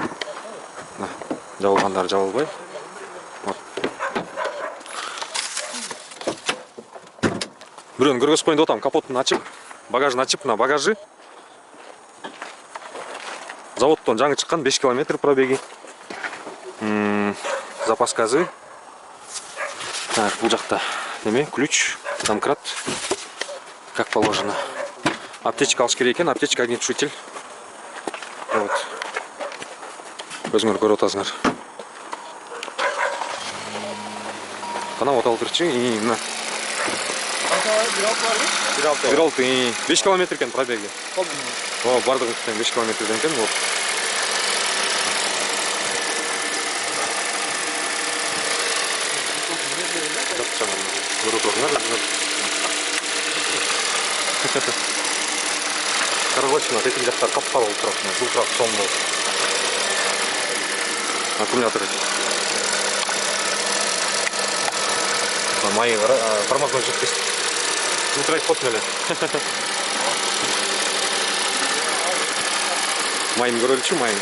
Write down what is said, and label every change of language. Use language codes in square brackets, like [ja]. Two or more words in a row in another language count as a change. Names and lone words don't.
[ky] Мына жабылгандары жабылбай. Бирөөнү көргөзүп коеюн деп атам, капотун ачып, багажын ачып, мына багажы заводдон жаңы чыккан 5 километр пробеги. [ru] Запас газы. [ky] Так, бул жакта неме, [ru] ключ, домкрат, как положено. [ky] Аптечка алыш керек экен, аптечка, огнетушитель. Вот. Өзүңөр көрүп атасыңар. Канал оталдырчы, и мына 1.6, 5 километр экен пробеги. О, бардыгы 5 километрден экен, вот. Короче, эти жактар каптал болуп турат, жылтырап чоң болуп. Аккумулятор. [ru] Майы тормозной жидкость. [ky] Жылтырайт калыптыр эле. Майын көрөлүчү, майын.